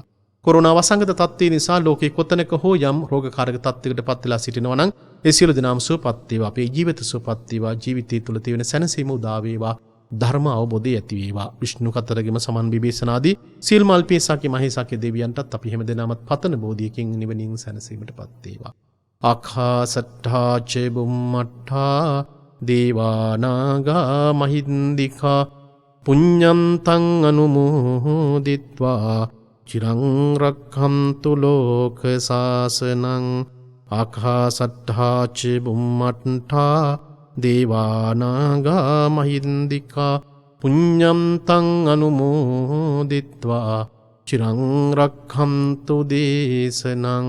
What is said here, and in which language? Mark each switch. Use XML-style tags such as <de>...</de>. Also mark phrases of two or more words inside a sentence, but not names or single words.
<si>කොරෝනා වසංගත තත්ත්වය නිසා ලෝකේ කොතැනක හෝ යම් රෝගකාරක තත්ත්වයකට පත් වෙලා සිටිනවා නම් ඒ සියලු දෙනාම සුවපත් වේවා. අපේ ජීවිත සුවපත් වේවා. ජීවිතය තුළ තියෙන සැනසීම උදා වේවා. ධර්ම අවබෝධය ඇති වේවා. විෂ්ණු කතරගම සමන් විභීෂණාදී සීල් මල්පේසාකේ මහේසාකේ දෙවියන්ටත් අපි හැම දෙනාමත් පතන බෝධියකින් නිවනින් සැනසීමටපත් වේවා.</si> <pi>ආඛාසට්ඨා ච බුම්මට්ඨා දේවානාගා මහින්దికා පුඤ්ඤන්තං අනුමෝදිත්වා චිරං රක්ඛන්තු ලෝක සාසනං. ආඛාසට්ඨා ච බුම්මට්ඨා දේවානාගා මහින්దికා පුඤ්ඤන්තං අනුමෝදිත්වා චිරං රක්ඛන්තු දේශනං.</pi>